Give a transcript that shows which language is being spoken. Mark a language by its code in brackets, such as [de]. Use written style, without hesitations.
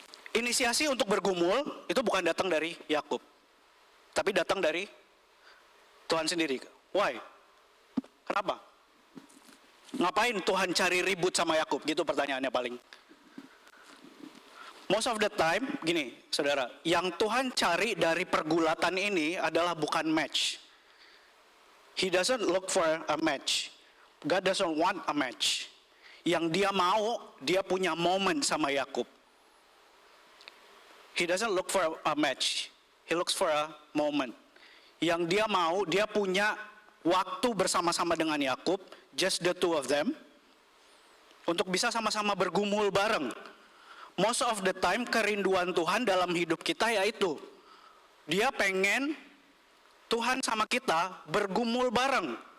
[id] Inisiasi untuk bergumul itu bukan datang dari Yakub, tapi datang dari Tuhan sendiri. [en] Why? [id] Kenapa? Ngapain Tuhan cari ribut sama Yakub? Gitu pertanyaannya paling. [en] Most of the time, [id] gini saudara, yang Tuhan cari dari pergulatan ini adalah bukan match. [en] He doesn't look for a match. God doesn't want a match. [id] Yang dia mau, dia punya momen sama Yakub. [en] He doesn't look for a match. He looks for a moment. [id] Yang dia mau, dia punya waktu bersama-sama dengan Yakub, [en] just the two of them, [id] untuk bisa sama-sama bergumul bareng. [en] Most of the time [id] kerinduan Tuhan dalam hidup kita yaitu dia pengen Tuhan sama kita bergumul bareng.